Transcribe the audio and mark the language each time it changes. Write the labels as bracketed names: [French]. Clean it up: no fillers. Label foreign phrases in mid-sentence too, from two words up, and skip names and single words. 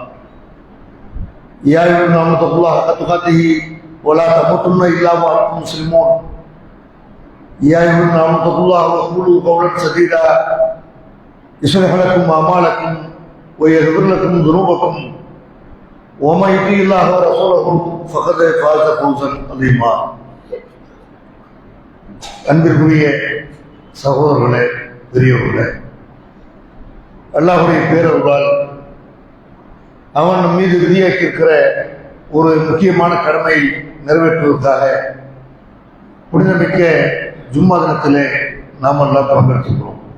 [Arabic] يا ايها الناس اتقوا الله حق تقاته ولا تموتن الا وانتم مسلمون. يا ايها الناس اتقوا الله وقولوا قولا سديدا يصلح لكم اعمالكم ويغفر لكم ذنوبكم ومن يطع الله ورسوله فقد فاز فوزا عظيما. [Tamil] அன்பிற்குரிய சகோதரர்களே, பெரியவர்களே, அல்லாஹ்வுடைய பேரருளால் அவன் நம் மீது விதியாக்கியிருக்கிற ஒரு முக்கியமான கடமை நிறைவேற்றுவதற்காக புனிதமிக்க ஜும்மா தினத்திலே நாம் எல்லாம் பங்கெடுத்துக்கிறோம்.